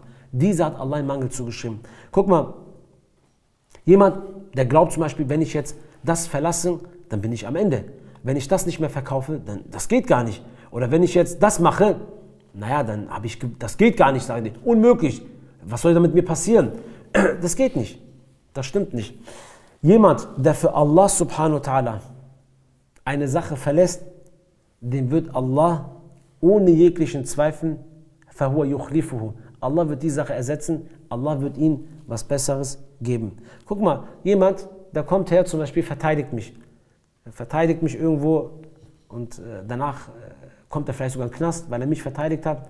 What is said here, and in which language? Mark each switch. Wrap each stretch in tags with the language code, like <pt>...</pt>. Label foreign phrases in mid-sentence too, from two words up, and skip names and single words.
<de>Dieser hat Allah einen Mangel zugeschrieben. Guck mal, jemand, der glaubt zum Beispiel, wenn ich jetzt das verlasse, dann bin ich am Ende. Wenn ich das nicht mehr verkaufe, dann das geht gar nicht. Oder wenn ich jetzt das mache, naja, dann habe ich, das geht gar nicht, sage ich. Unmöglich. Was soll da mit mir passieren? Das geht nicht. Das stimmt nicht. Jemand, der für Allah</de> <ar>سبحانه وتعالى</ar> <de>eine Sache verlässt, dem wird Allah ohne jeglichen Zweifel</de> <ar>فهو يخلفه.</ar> <de>Allah wird die Sache ersetzen, Allah wird ihm was Besseres geben. Guck mal, jemand, der kommt her, zum Beispiel verteidigt mich. Er verteidigt mich irgendwo und danach kommt er vielleicht sogar in den Knast, weil er mich verteidigt hat.</de>